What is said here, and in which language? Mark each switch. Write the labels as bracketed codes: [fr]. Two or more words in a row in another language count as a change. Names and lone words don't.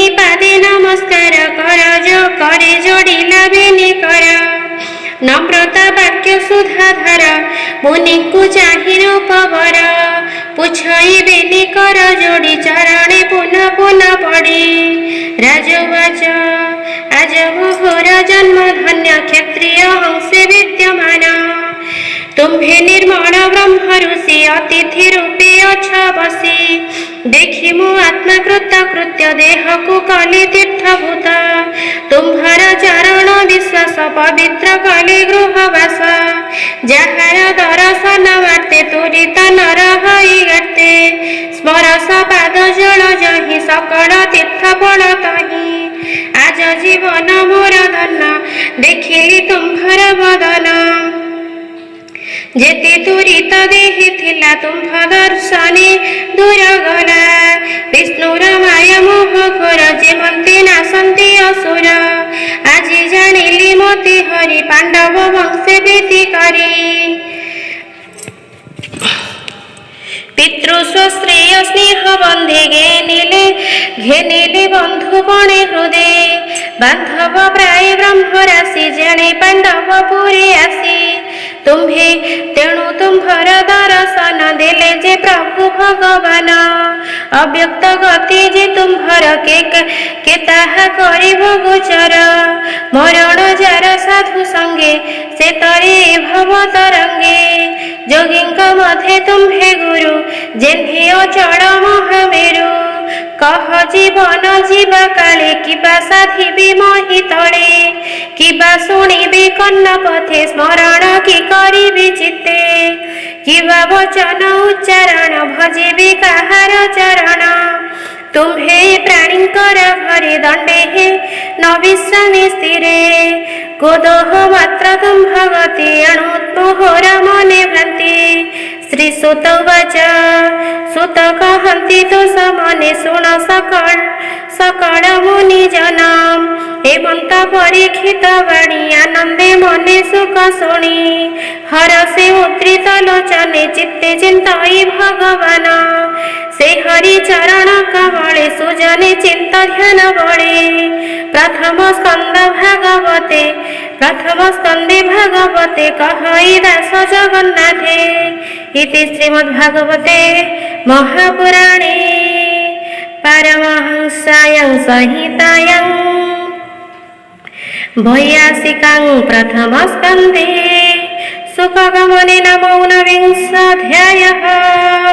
[or] ପାଦେ ନମସ୍କାର करे ଯୋଡ଼ିଲା ବେନି କର ନମ୍ରତା ବାକ୍ୟ ସୁଧାଧର ମୁନିଙ୍କୁ ଚାହିଁ ରୂପବର ପୁଛଇ ବେନି କର ଯୋଡ଼ି ଚରଣେ ପୁନଃ ପୁନଃ ପଡ଼ି ରାଜବାଚ ଆଜ ମୋହର ଜନ୍ମ ଧନ୍ୟ କ୍ଷତ୍ରିୟ ହଂସେ ବିଦ୍ୟମାନ ତୁମ୍ଭେ ନିର୍ମଳ ବ୍ରହ୍ମ ଋଷି ଅତିଥି ରୂପେ ଅଛ ବସି ଦେଖି ମୋ ଆତ୍ମା କୃତ୍ୟ ଦେହ କୋ କଳି ତୀର୍ଥଭୂତ ତୁମ୍ଭର ଚରଣ ବିଶ୍ୱାସ ପବିତ୍ର କଳି ଗୃହବାସ ଜହାର ଦର୍ଶନ ମାର୍ତେ ତୁରିତ ନର ହଈ ଗାତେ ସ୍ମରସ ପାଦ ଜଳ ଜହି ସକଳ ତୀର୍ଥ ଫଳ ତହି ଆଜ ଜୀବନ ମୋର ଧନ ଦେଖିଲି ତୁମ୍ଭର ବଦନ ଜେତେ ତୁରିତ ଦେହି ଥିଲା ତୁମ୍ଭ ଦର୍ଶନେ ଦୂର ଗଲା ବିଷ୍ଣୁର ମାୟା ମୋହ ଘୋର ଜେମନ୍ତେ ନାସନ୍ତେ ଅସୁର ଆଜି ଜାଣିଲି ମତି ହରି ପାଣ୍ଡବ ବଂଶେ ପ୍ରୀତି କରି ପିତୃସ୍ୱଶ୍ରେୟ ସ୍ନେହ ବନ୍ଧେ ଘେନିଲେ ବନ୍ଧୁ ବଣେ ହୃଦେ ବାନ୍ଧବ ପ୍ରାୟ ବ୍ରହ୍ମ ରାଶି ଜାଣେ ପାଣ୍ଡବ ପୁରେ ଆସି ତୁମ୍ଭେ ତେଣୁ ତୁମ୍ଭର ଦର୍ଶନ ଦେଲେ ଜେ ପ୍ରଭୁ ଭଗବାନ ଅବ୍ୟକ୍ତ ଗତି ଜେ ତୁମ୍ଭର କେ ତାହା କରିବ ଗୋଚର ମରଣ ଜାର ସାଧୁ ସଙ୍ଗେ ସେ ତରେ ଭବ ତରଙ୍ଗେ ଜୋଗୀଙ୍କ ମଧ୍ୟ ତୁମ୍ଭେ ଗୁରୁ ଜେନ୍ହେ ଅଚଳ ମହାମେରୁ କହ ଜୀବନ ଜୀବା କାଳେ କିବା ସାଧିବୀ ମହୀ ତଳେ କିବା ଶୁଣିବୀ କନ୍ନ ପଥେ ସ୍ମରଣ କି କରିବୀ ଚିତ୍ତେ କିବା ବଚନ ଉଚ୍ଚାରଣ ଭଜିବୀ କାହାର ଚରଣ ତୁମ୍ଭେ ପ୍ରାଣୀଙ୍କର ଘରେ ଦଣ୍ଡେ ହେ ନ ବିଶ୍ରାମୀ ସ୍ଥିରେ ଗୋଦୋହ ମାତ୍ର ତୁମ୍ଭ ଗତି ଅଣୁତ୍ମୋହର ମନେ ଭ୍ରାନ୍ତି ଶ୍ରୀ [sa] सुत उवाच [or] ସୁତ କହନ୍ତି ତୋ ସମନେ ଶୁଣ ସକଳ ମୁନି ଜନମ ହେମନ୍ତ ପରୀକ୍ଷିତ ବାଣୀ ଆନନ୍ଦେ ମନେ ସୁଖ ଶୁଣୀ ହରସେ ଉଦ୍ଧୃତ ଲୋଚନେ ଚିତ୍ତେ ଚିନ୍ତଈ ଭଗବାନ ସେ ହରି ଚରଣ କମଳେ ସୁଜନେ ଚିନ୍ତ ଧ୍ୟାନ ବଳେ ପ୍ରଥମ ସ୍କନ୍ଦେ ଭାଗବତେ କହଈ ଦାସ ଜଗନ୍ନାଥେ [sa] इति श्रीमद्भागवते महापुराणे पारमहंस्यां संहितायां वैयासिकां प्रथम स्कन्धे सुखगमने नमो ऊनविंशोऽध्यायः।